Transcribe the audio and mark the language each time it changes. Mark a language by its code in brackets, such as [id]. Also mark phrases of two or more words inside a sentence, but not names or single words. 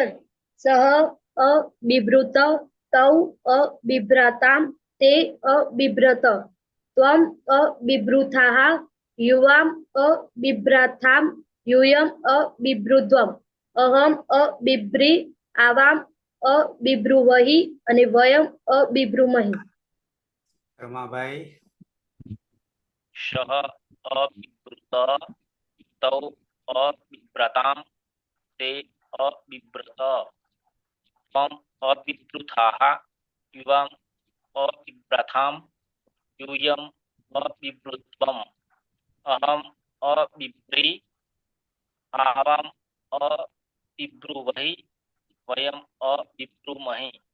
[sa] सह अबिभृत तौ अबिभ्राताम ते अबिभ्रत. त्वम अबिभृथाः युवाम अबिभ्राताम यूयम अबिभृध्वम अहम अबिभ्री आवाम अबिभ्रुवहि અને वयम अबिभ्रुमहि. રમાભાઈ. शह अबिभृत तौ अबिभ्रताम ते अबिभ्रत त्वम् अबिभ्रुथाः युवाम् अबिभ्रथाम् यूयम् अबिभ्रुत्वम् अहम् अबिभ्री आवाम् अबिभ्रुवहि वयम् अबिभ्रुमहि।